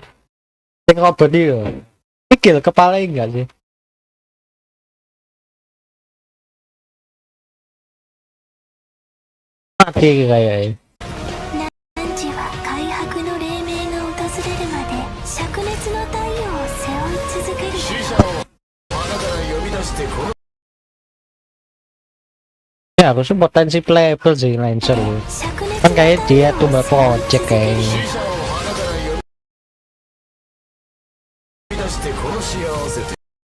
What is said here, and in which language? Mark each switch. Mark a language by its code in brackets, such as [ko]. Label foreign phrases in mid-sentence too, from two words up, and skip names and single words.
[id] Sing robot itu. Pikir kepala enggak sih? Mati kayaknya. [ja] 汝は開白の黎明が訪れるまで灼熱の太陽を背負い続ける死者を穴から呼び出してこの [id] Ya aku sih potensi playable sih Lancer lu. Kan kayak dia tumbal project kayaknya. [ja] 死者を穴から呼び出してこの幸せで